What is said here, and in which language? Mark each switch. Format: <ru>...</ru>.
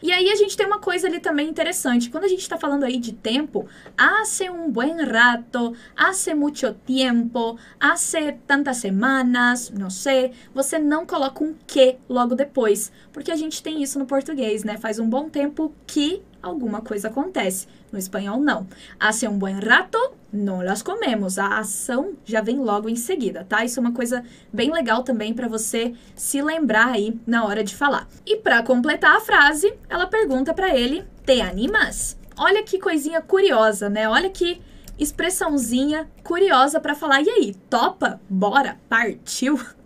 <pt>E aí a gente tem uma coisa ali também interessante. Quando a gente está falando aí de tempo,</pt> <es>hace un buen rato, hace mucho tiempo, hace tantas semanas,</es> <pt>não sei, você não coloca um que logo depois, porque a gente tem isso no português, né? Faz um bom tempo que alguma coisa acontece. No espanhol, não.</pt> <es>Hace un buen rato, no las comemos.</es> <pt>A ação já vem logo em seguida, tá? Isso é uma coisa bem legal também para você se lembrar aí na hora de falar. E para completar a frase, ela pergunta para ele,</pt> <es>te animas?</es> <pt>Olha que coisinha curiosa, né? Olha que expressãozinha curiosa para falar, e aí, topa? Bora? Partiu?</pt>